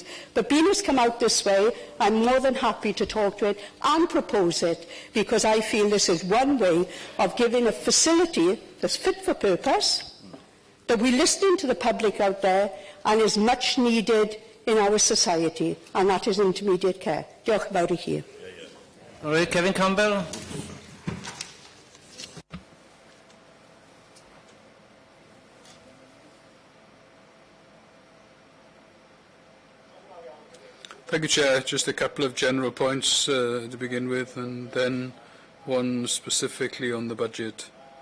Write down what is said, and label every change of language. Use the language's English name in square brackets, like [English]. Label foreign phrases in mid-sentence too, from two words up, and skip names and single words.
[English] But being it's come out this way, I'm more than happy to talk to it and propose it, because I feel this is one way of giving a facility that's fit for purpose, that we're listening to the public out there and is much needed in our society, and that is intermediate care. [Welsh] Diolch yn fawr I chi. [English] All right, Kevin Campbell. Thank you, Chair. Just a couple of general points to begin with, and then one specifically on the budget.